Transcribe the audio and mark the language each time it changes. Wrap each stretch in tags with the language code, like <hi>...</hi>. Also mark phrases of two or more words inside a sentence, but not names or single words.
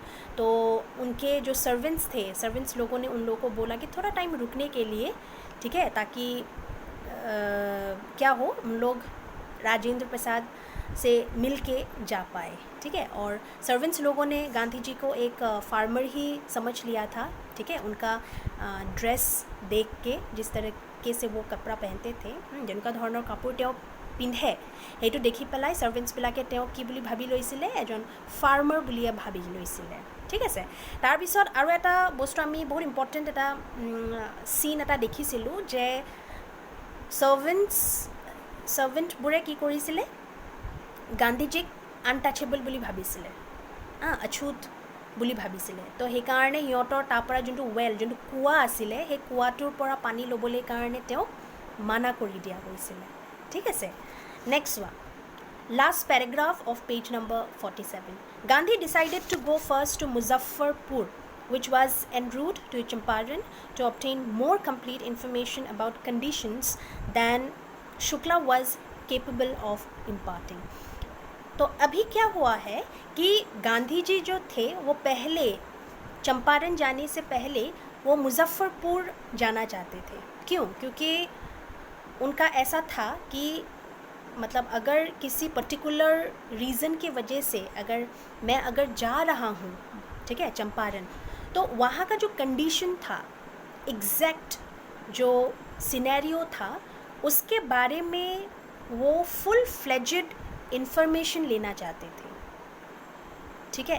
<hi>तो उनके जो सर्वेंट्स थे, सर्वेंट्स लोगों ने उन लोगों को बोला कि थोड़ा टाइम रुकने के लिए, ठीक है, ताकि क्या हो, उन लोग राजेंद्र प्रसाद से मिल के जा पाए, ठीक है। और सर्वेंट्स लोगों ने गांधी जी को एक फार्मर ही समझ लिया था, ठीक है। उनका ड्रेस देख के, जिस तरीके से वो कपड़ा पहनते थे, जिनका</hi> <as>धৰণৰ কাপোৰ তেওঁ পিন্ধে সেইটো দেখি পেলাই ছাৰ্ভেণ্টছবিলাকে তেওঁক কি বুলি ভাবি লৈছিলে, এজন ফাৰ্মাৰ বুলিয়ে ভাবি লৈছিলে, ঠিক আছে। তাৰপিছত আৰু এটা বস্তু আমি বহুত ইম্পৰ্টেণ্ট এটা চিন এটা দেখিছিলোঁ যে ছাৰ্ভেণ্টবোৰে কি কৰিছিলে, গান্ধীজীক আনটাচেবল বুলি ভাবিছিলে, অছুত বুলি ভাবিছিলে। তো সেইকাৰণে সিহঁতৰ তাৰ পৰা যোনটো যোনটো কুঁৱা আছিলে সেই কুঁৱাটোৰ পৰা পানী ল'বলৈ কাৰণে তেওঁক মানা কৰি দিয়া হৈছিলে, ঠিক আছে।</as> <en>next one, last paragraph of page number 47. Gandhi decided to go first to Muzaffarpur, which was en route to Champaran, to obtain more complete information about conditions than Shukla was capable of imparting.</en> <hi>तो अभी क्या हुआ है कि गांधी जी जो थे वो पहले चंपारण जाने से पहले वो मुजफ्फरपुर जाना चाहते थे। क्यों? क्योंकि उनका ऐसा था कि मतलब अगर किसी</hi> <en>particular reason</en> <hi>की वजह से अगर जा रहा हूँ, ठीक है, चंपारण, तो वहाँ का जो कंडीशन था, एग्जैक्ट जो सिनेरियो था, उसके बारे में वो</hi> <en>full fledged information</en> <hi>लेना चाहते थे, ठीक है।</hi>